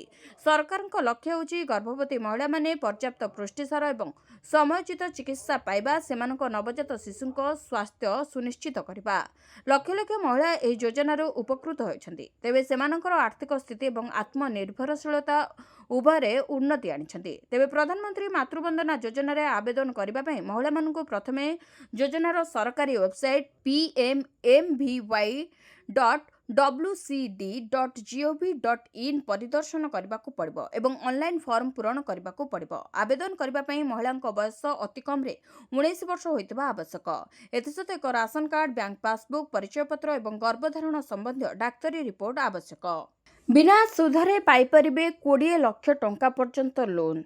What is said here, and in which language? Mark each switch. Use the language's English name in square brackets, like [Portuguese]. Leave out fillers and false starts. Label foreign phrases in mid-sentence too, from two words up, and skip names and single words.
[Odia] ସରକାରଙ୍କ ଲକ୍ଷ୍ୟ ହେଉଛି ଗର୍ଭବତୀ ମହିଳାମାନେ ପର୍ଯ୍ୟାପ୍ତ ପୁଷ୍ଟିସାର ଏବଂ ସମୟୋଚିତ ଚିକିତ୍ସା ପାଇବା, ସେମାନଙ୍କ ନବଜାତ ଶିଶୁଙ୍କ ସ୍ୱାସ୍ଥ୍ୟ ସୁନିଶ୍ଚିତ କରିବା। ଲକ୍ଷ ଲକ୍ଷ ମହିଳା ଏହି ଯୋଜନାରୁ ଉପକୃତ ହେଉଛନ୍ତି। ତେବେ ସେମାନଙ୍କର ଆର୍ଥିକ ସ୍ଥିତି ଏବଂ ଆତ୍ମନିର୍ଭରଶୀଳତା ଉଭୟରେ ଉନ୍ନତି ଆଣିଛନ୍ତି। ତେବେ ପ୍ରଧାନମନ୍ତ୍ରୀ ମାତୃବନ୍ଦନା ଯୋଜନାରେ ଆବେଦନ କରିବା ପାଇଁ ମହିଳାମାନଙ୍କୁ ପ୍ରଥମେ ଯୋଜନାର ସରକାରୀ ୱେବସାଇଟ୍ pmamvy.wcd.gov.in ପରିଦର୍ଶନ କରିବାକୁ ପଡ଼ିବ ଏବଂ [English] online form [Odia] ପୂରଣ କରିବାକୁ ପଡ଼ିବ। ଆବେଦନ କରିବା ପାଇଁ ମହିଳାଙ୍କ ବୟସ ଅତିକମ୍ରେ 19 ବର୍ଷ ହୋଇଥିବା ଆବଶ୍ୟକ। ଏଥିସହିତ ଏକ [English] ration card, bank passbook, [Odia] ପରିଚୟପତ୍ର ଏବଂ ଗର୍ଭଧାରଣ ସମ୍ବନ୍ଧୀୟ ଡାକ୍ତରୀ ରିପୋର୍ଟ ଆବଶ୍ୟକ। ବିନା ସୁଧରେ ପାଇପାରିବେ 20 ଲକ୍ଷ ଟଙ୍କା ପର୍ଯ୍ୟନ୍ତ ଲୋନ୍।